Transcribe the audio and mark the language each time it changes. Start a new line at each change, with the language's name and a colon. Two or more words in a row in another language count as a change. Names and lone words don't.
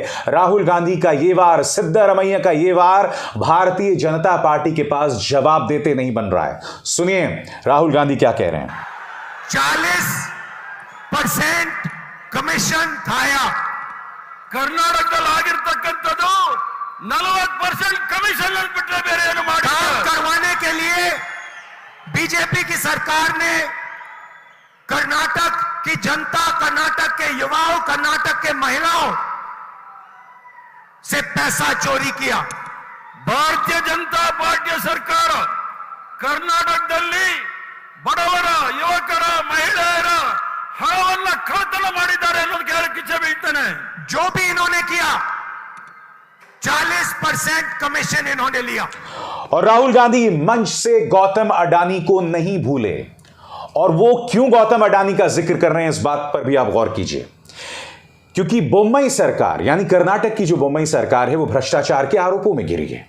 Hindi: राहुल गांधी का ये वार, सिद्धारमैया का ये वार भारतीय जनता पार्टी के पास जवाब देते नहीं बन रहा है। सुनिए राहुल गांधी क्या कह रहे हैं। 40% कमीशन खाया।
Kannada: ಕರ್ನಾಟಕದಲ್ಲಾಗಿರತಕ್ಕಂತದ್ದು 40% ಕಮಿಷನ್ ಬಿಟ್ರೆ ಬೇರೆ ಏನು ಮಾಡಿಲ್ಲ।
Hindi: काम करवाने के लिए बीजेपी की सरकार ने कर्नाटक की जनता, कर्नाटक के युवाओं, कर्नाटक के महिलाओं से पैसा चोरी किया।
Kannada: ಭಾರತೀಯ ಜನತಾ ಪಾರ್ಟಿಯ ಸರ್ಕಾರ ಕರ್ನಾಟಕದಲ್ಲಿ ಬಡವರ, ಯುವಕರ, ಮಹಿಳೆಯರ ಹಣವನ್ನು ಕಳ್ಳತನ ಮಾಡಿದ್ದಾರೆ ಅನ್ನೋದಕ್ಕೆ ಹೇಳಕ್ಕೆ ಇಚ್ಛೆ ಬೀಳ್ತೇನೆ।
Hindi: जो भी इन्होंने किया 40% कमीशन इन्होंने लिया। और राहुल गांधी मंच से गौतम अडानी को नहीं भूले। और वो क्यों गौतम अडानी का जिक्र कर रहे हैं, इस बात पर भी आप गौर कीजिए। क्योंकि बम्बई सरकार यानी कर्नाटक की जो बम्बई सरकार है वो भ्रष्टाचार के आरोपों में घिरी है।